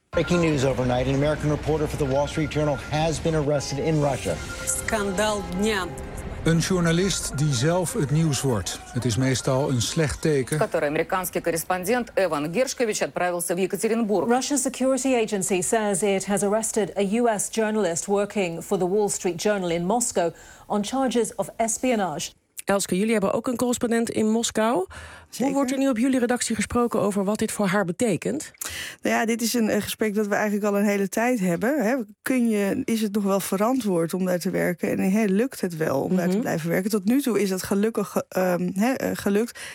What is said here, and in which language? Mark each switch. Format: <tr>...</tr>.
<en>Breaking news overnight. An American reporter for the Wall Street Journal has been arrested in Russia.</en> <pl>Skandal dnia.</pl> <nl>Een journalist die zelf het nieuws wordt. Het is meestal een slecht teken.</nl> <ru>Который американский корреспондент Эван Гершкович отправился в Екатеринбург.</ru> <en>Russian security agency says it has arrested a US journalist working for the Wall Street Journal in Moscow on charges of espionage.</en> <nl>Elske, jullie hebben ook een correspondent in Moskou. Zeker. Hoe wordt er nu op jullie redactie gesproken over wat dit voor haar betekent? Nou ja, dit is een gesprek dat we eigenlijk al een hele tijd hebben. Hè. Is het nog wel verantwoord om daar te werken? En lukt het wel om daar te blijven werken? Tot nu toe is dat gelukkig gelukt.</nl>